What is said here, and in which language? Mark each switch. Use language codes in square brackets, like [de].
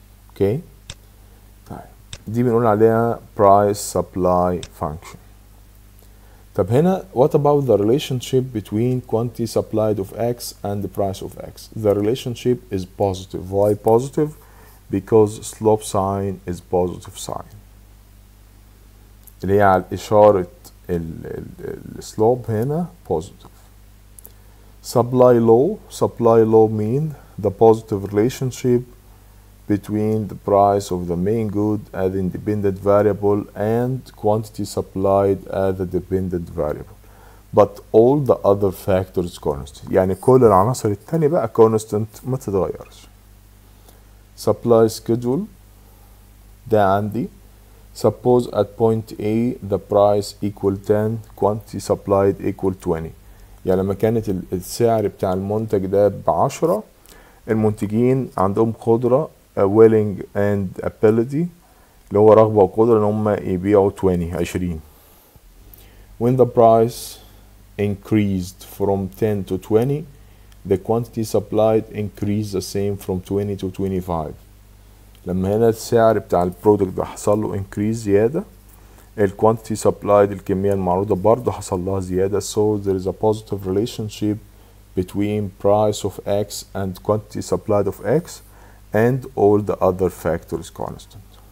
[ar] اوكي طيب دي بنقول عليها [en] price supply function. طب هنا what about the relationship between quantity supplied of X and the price of X? The relationship is positive. Why positive? Because slope sign is positive sign [ar] اللي هي على إشارة السلوب هنا [en] positive. Supply law mean the positive relationship between the price of the main good as independent variable and quantity supplied as a dependent variable, but all the other factors constant. [ar] يعني كل العناصر التانية بقى constant ما تتغيرش. [en] Supply schedule [ar] ده عندي [en] suppose at point A the price equal 10 quantity supplied equal 20. [ar] يعني لما كانت السعر بتاع المنتج ده ب10 المنتجين عندهم قدرة [en] willing and ability [ar] اللي هو رغبة وقدرة ان هم يبيعوا 20. [en] When the price increased from 10 to 20 the quantity supplied increased the same from 20 to 25. [ar] لما هنا السعر بتاع البرودكت ده حصل له increase زيادة، الكوانتيتي سبلايد الكمية المعروضة برضه حصل لها زيادة. [en] So there is a positive relationship between price of X and quantity supplied of X and all the other factors constant.